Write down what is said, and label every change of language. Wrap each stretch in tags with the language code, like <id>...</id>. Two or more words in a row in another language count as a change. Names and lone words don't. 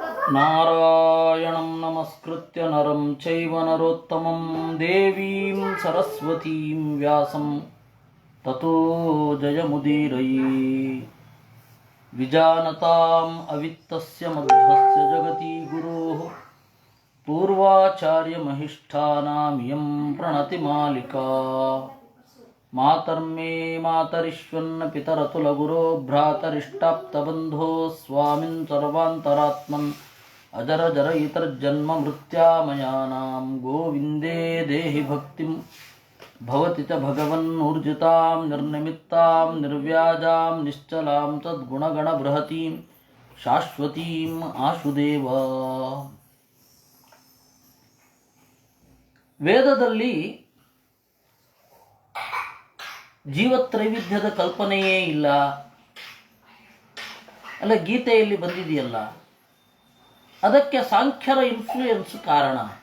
<sa>ನಾರಾಯಣಂ ನಮಸ್ಕೃತ್ಯ ನರಂ ಚೈವ ನರೋತ್ತಮಂ ದೇವೀಂ ಸರಸ್ವತೀಂ ವ್ಯಾಸಂ ತತೋ ಜಯಮುದೀರಯೇ. ವಿಜಾನತಾಂ ಅವಿತ್ತಸ್ಯ ಮಧ್ವಸ್ಯ ಜಗತಿ ಗುರೋಃ ಪೂರ್ವಾಚಾರ್ಯಮಹಿಷ್ಠಾನಾಮಿಯಂ ಪ್ರಣತಿ ಮಾಲಿಕಾ. ಮಾತರ್ಮೇ ಮಾತರಿಶ್ವನ್ನ ಪಿತರತುಲಗುರೋ ಭ್ರಾತರಿಷ್ಟಾಪ್ತಬಂಧೋ ಸ್ವಾಮಿನ್ ಸರ್ವಾಂತರಾತ್ಮನ್ ಅಜರ ಜರ ಇತರ್ಜನ್ಮ ಮೃತ್ಯಾಮಯಾನಾಂ ಗೋವಿಂದೇ ದೇಹಿ ಭಕ್ತಿಂ ಭವತಿ ಚ ಭಗವನ್ನೂರ್ಜಿತಾಂ ನಿರ್ನಿಮಿತ್ತಾಂ ನಿರ್ವ್ಯಾಜಾಂ ನಿಶ್ಚಲಾಂ ತದ್ಗುಣಗಣ ಬೃಹತೀಂ ಶಾಶ್ವತೀಂ ಆಶುದೇವ.</sa> <kn>ವೇದದಲ್ಲಿ ಜೀವತ್ರೈವಿಧ್ಯದ ಕಲ್ಪನೆಯೇ ಇಲ್ಲ ಅಲ್ಲ, ಗೀತೆಯಲ್ಲಿ ಬಂದಿದೆಯಲ್ಲ, ಅದಕ್ಕೆ ಸಾಂಖ್ಯರ ಇನ್ಫ್ಲೂಯೆನ್ಸ್ ಕಾರಣ.</kn>